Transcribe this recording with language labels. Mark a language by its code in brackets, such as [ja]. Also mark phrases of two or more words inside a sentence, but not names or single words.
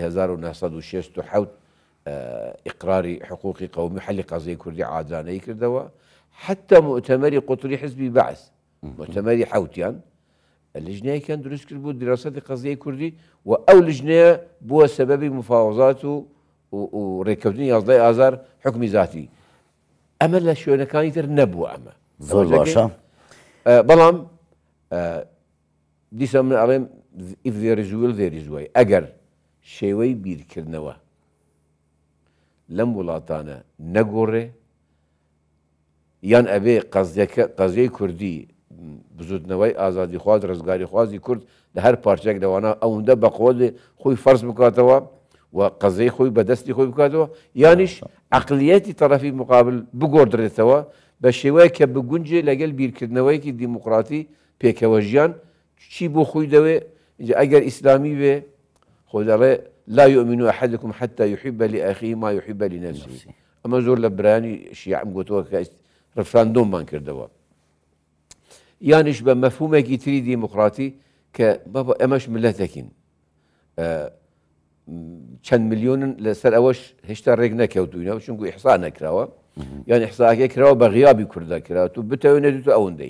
[ckb] 1967 ئیقراری حقوقی قومی حەلی قەزیەی کوردی عادلانەی کردەوە حتى مؤتمری قوتری حزبی بەعث مؤتمری حوتیان لجنەیەکیان دروست کرد بوو دیراسەتی قەزیەی کوردی و ئەو لجنەیە بووە سەبەبی مفاوزات و ڕێککەوتنی 11 ئازار حکمی ذاتی ئەمە لە شوێنەکانی تر نەبووە ئەمە زۆر باشە بەڵام دیسە من ئەڵێم [en] if there is will there is way [ckb] ئەگەر شێوەی بیرکردنەوە لەم وڵاتانە نەگۆڕێ یان ئەبێ قەزیەی کوردی بزودنەوەی ئازادی خواز ڕزگاری خوازی کورد لە هەر پارچێک لەوانە ئەوەندە بەقۆڵێ خۆی فەرز بکاتەوە و قەزەی خۆی بەدەستی خۆی بکاتەوە یانیش عەقلیەتی تەرەفی مقابل بگۆڕدرێتەوە بە شێوەیە کە بگونجێ لەگەل بیرکردنەوەیەکی دیموقراتی پێکەوە ژیان چی بۆ خۆی دەوێ ئەگەر ئیسلامی بێ خۆ دەڵێ [ar] لا يؤمن أحدكم حتى يحب لأخيه ما يحب لنفسه [ckb] ئەمە زۆر لە برایانی شیعەم گوتووە کە ڕفراندۆممان کردەوە یانیش بە مەفهومێکی تری دیموقراتی کە ئەمەش ملەتێکین چەند میلیۆنن لەسەر ئەوەش هێشتا ڕێک نەکەوتوینەوە چونکو ئیحسا نەکراوە یان ئیحساکێ کراوە بە غیابی کوردە کراوە تو بتەوێنێت تو ئەوەندەی